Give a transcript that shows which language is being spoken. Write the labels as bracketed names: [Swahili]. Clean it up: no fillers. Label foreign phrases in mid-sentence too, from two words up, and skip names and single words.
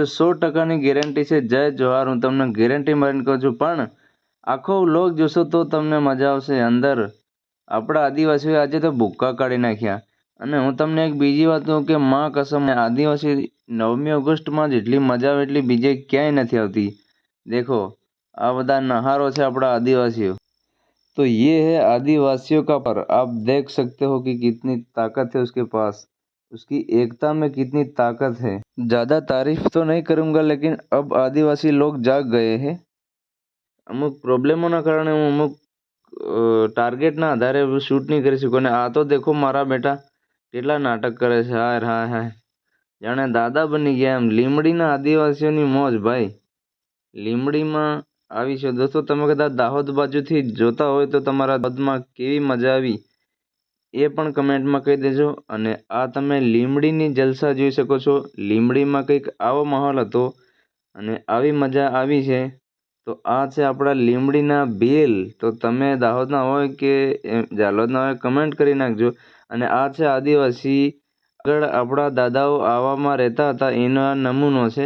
[Hindi] 100% गैरंटी है। [Gujarati] જય જોહાર, હું તમને ગેરંટી મારીને કહું છું. પણ આખો વ્લોગ જોશો તો તમને મજા આવશે। અંદર આપડા આદિવાસી આજ તો ભૂક્કા કાઢી નાખ્યા। અને હું તમને એક બીજી વાત કહું કે માં કસમ આદિવાસી 9મી ઓગસ્ટ માં જેટલી મજા આવે એટલી બીજે ક્યાંય નથી આવતી। દેખો આ બધા નહારો છે આપડા આદિવાસીઓ। [Hindi] तो ये है आदिवासियों का पर। आप देख सकते हो कि कितनी ताकत है उसके पास, उसकी एकता में कितनी ताकत है। ज़्यादा तारीफ तो नहीं करूँगा, लेकिन अब आदिवासी लोग जाग गए हैं। [Gujarati] અમુક પ્રોબ્લમો કારણ હું અમુક ટાર્ગેટના આધારે શૂટ નહીં કરી શકું। અને આ તો દેખો મારા બેટા કેટલા નાટક કરે છે। હાય હાય હાય, જાણે દાદા બની ગયા એમ। લીમડીના આદિવાસીઓની મોજ ભાઈ। લીમડીમાં આવી છે દોસ્તો। તમે કદાચ દાહોદ બાજુથી જોતા હોય તો તમારા દાહોદમાં કેવી મજા આવી એ પણ કમેન્ટમાં કહી દેજો। અને આ તમે લીમડીની જલસા જોઈ શકો છો। લીમડીમાં કંઈક આવો માહોલ હતો અને આવી મજા આવી છે। તો આ હૈ અપના લીમડીના ભીલ। તો તમે દાહોદના હોય કે ઝાલોદના હોય કમેન્ટ કરી નાખજો। અને આ હૈ આદિવાસી આગળ આપડા દાદાઓ આવામાં રહેતા હતા એનો આ નમૂનો છે।